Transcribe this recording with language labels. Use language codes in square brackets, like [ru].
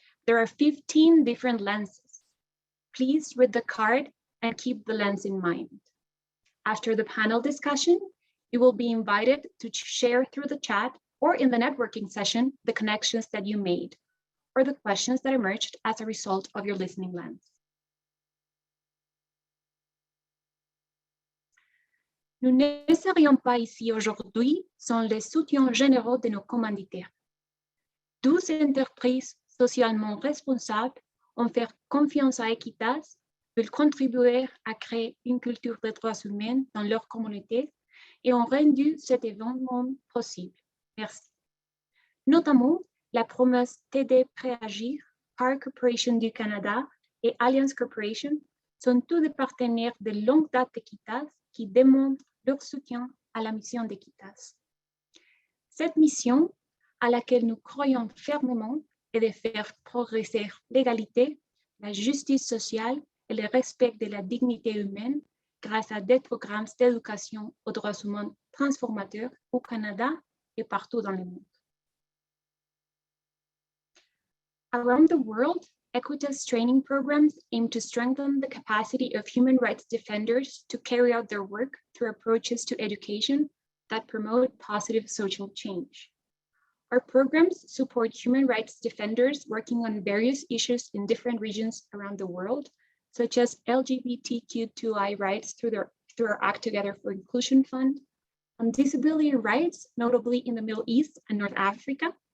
[en] There are 15 different lenses. Please read the card and keep the lens in mind. After the panel discussion, you will be invited to share through the chat or in the networking session the connections that you made or the questions that emerged as a result of your listening lens. [fr] Nous ne serions pas ici aujourd'hui sans les soutiens généraux de nos commanditaires. 12 entreprises socialement responsables ont fait confiance à EquiTalks, veulent contribuer à créer une culture des droits humains dans leur communauté et ont rendu cet événement possible. Merci. Notamment, la promesse TD Préagir, Par Corporation du Canada et Alliance Corporation sont tous des partenaires de longue date d'EquiTalks qui démontrent leur soutien à la mission d'EquiTalks. Cette mission, à laquelle nous croyons fermement, est de faire progresser l'égalité, la justice sociale et le respect de la dignité humaine grâce à des programmes d'éducation aux droits humains transformateurs au Canada et partout dans le monde. [en] Around the world, EquiTalks training programs aim to strengthen the capacity of human rights defenders to carry out their work through approaches to education that promote positive social change. Our programs support human rights defenders working on various issues in different regions around the world, such as LGBTQ2I rights through our Act Together for Inclusion Fund, on disability rights, notably in the Middle East and North Africa,